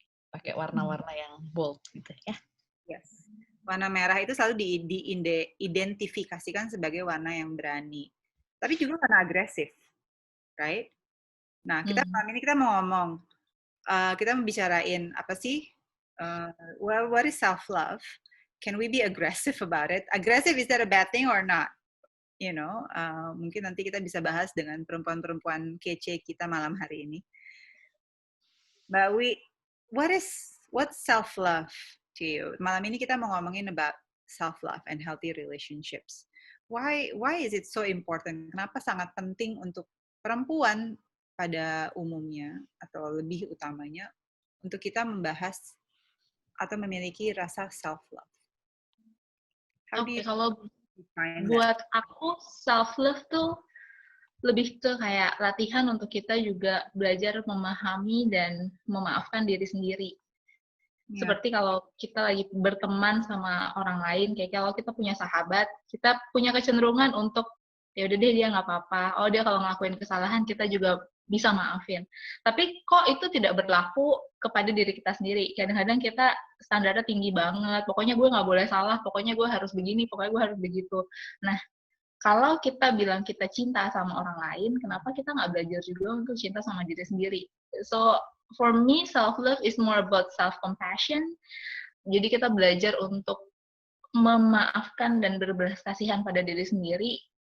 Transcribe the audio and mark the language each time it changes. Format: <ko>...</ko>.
<id>Pakai warna-warna yang bold gitu ya.</id> <en>Yes.</en> <id>Warna merah itu selalu diidentifikasikan sebagai warna yang berani. Tapi juga warna agresif.</id> <en>Right?</en> <id>Nah, malam ini kita mau ngomong, kita mau bicarain apa sih?</id> <en>What is self-love? Can we be aggressive about it? Aggressive, is that a bad thing or not?</en> <id>mungkin nanti kita bisa bahas dengan perempuan-perempuan kece kita malam hari ini.</id> <en>Mbak Wi, what's self-love to you?</en> <id>Malam ini kita mau ngomongin</id> <en>about self-love and healthy relationships. Why is it so important?</en> <id>Kenapa sangat penting untuk perempuan pada umumnya atau lebih utamanya untuk kita membahas atau memiliki rasa self-love? Oke, kalau buat aku self-love tuh lebih ke kayak latihan untuk kita juga belajar memahami dan memaafkan diri sendiri.</id> <en>Yeah.</en> <id>Seperti kalau kita lagi berteman sama orang lain, kayak kalau kita punya sahabat, kita punya kecenderungan untuk, ya udah deh dia nggak apa-apa, oh dia kalau ngelakuin kesalahan kita juga bisa maafin. Tapi kok itu tidak berlaku kepada diri kita sendiri. Kadang-kadang kita standarnya tinggi banget, pokoknya gue nggak boleh salah, pokoknya gue harus begini, pokoknya gue harus begitu. Nah, kalau kita bilang kita cinta sama orang lain, kenapa kita nggak belajar juga untuk cinta sama diri sendiri?</id> <en>So, for me, self-love is more about self-compassion.</en> <id>Jadi kita belajar untuk memaafkan dan berbelas kasihan pada diri sendiri.</id>